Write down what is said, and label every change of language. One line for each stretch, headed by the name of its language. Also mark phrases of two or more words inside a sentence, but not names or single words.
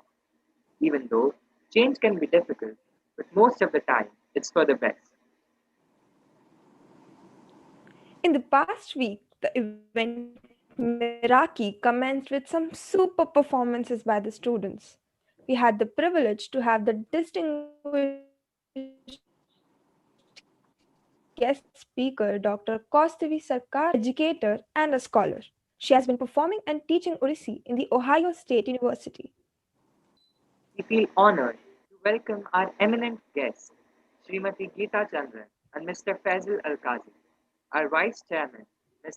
English: Even though change can be difficult, but most of the time it's for the best. In the past week, the event Meraki commenced with some super performances by the students. We had the privilege to have the distinguished guest speaker, Dr. Kaustavi Sarkar, an educator and a scholar. She has been performing and teaching Odissi in the Ohio State University. We feel honored to welcome our eminent guests, Srimati Geeta Chandran and Mr. Faisal Al-Qazi, our Vice Chairman, Mr.